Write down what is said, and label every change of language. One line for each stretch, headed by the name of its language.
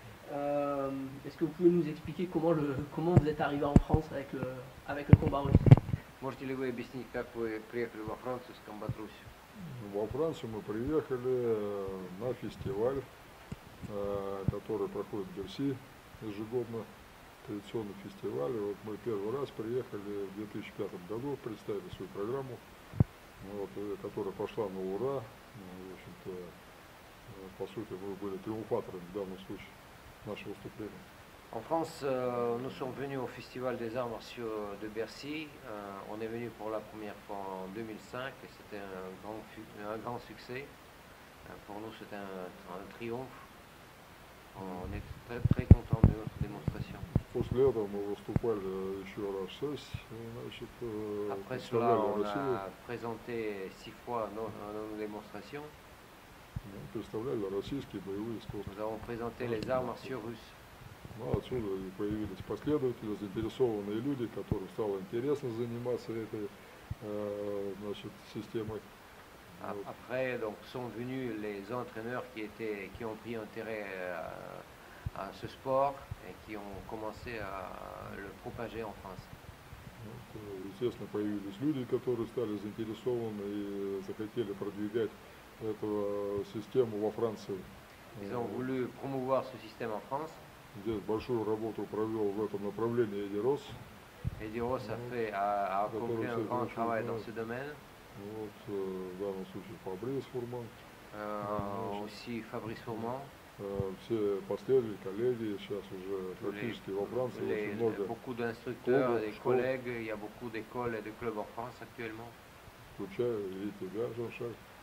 French: Est-ce que vous pouvez nous expliquer comment vous êtes arrivé en France avec le combat russe?
Russian: Можете ли вы объяснить, как вы приехали во Францию с комбат Русью? Во Францию мы приехали на фестиваль, который проходит в Берси ежегодно, традиционный фестиваль. И вот мы первый раз приехали в 2005 году, представили свою программу, вот, которая пошла на ура. В общем-то, по сути, мы были триумфаторами в данном случае нашего выступления.
French: En France, nous sommes venus au Festival des Arts Martiaux de Bercy. On est venu pour la première fois en 2005 et c'était un grand succès. Pour nous, c'était un triomphe. On est très, très contents de notre démonstration.
Russian: После этого мы выступали еще раз 6, значит,
French: Après cela,
Russian: представляли
French: on
Russian: Россию,
French: a présenté 6 fois nos démonstrations.
Russian: представляли российские боевые искусства.
French: Nous avons présenté les arts martiaux russes.
Russian: Ну, отсюда и появились последователи, заинтересованные люди, которым стало интересно заниматься этой, значит, системой. Вот.
French: Après, donc, sont venus les entraîneurs qui ont pris intérêt à ce sport et qui ont commencé à le propager en France.
Russian: Вот, естественно, появились люди, которые стали заинтересованы и захотели продвигать эту систему во Франции.
French: Ils ont voulu promouvoir ce système en France.
Russian: Здесь большую работу провел в этом направлении Эдди Росс.
French: Eddie Ross a accompli un grand travail dans ce domaine.
Russian: Вот, в данном случае Фабрис Фурман.
French: Aussi Fabrice Fourmand.
Russian: Все последователи, коллеги, сейчас уже практически во Франции очень много.
French: Beaucoup d'instructeurs,
Russian: клубов,
French: des
Russian: школ.
French: collègues, il y a beaucoup d'écoles et de clubs en France actuellement.
Russian: Включая и тебя, Жан-Шарль.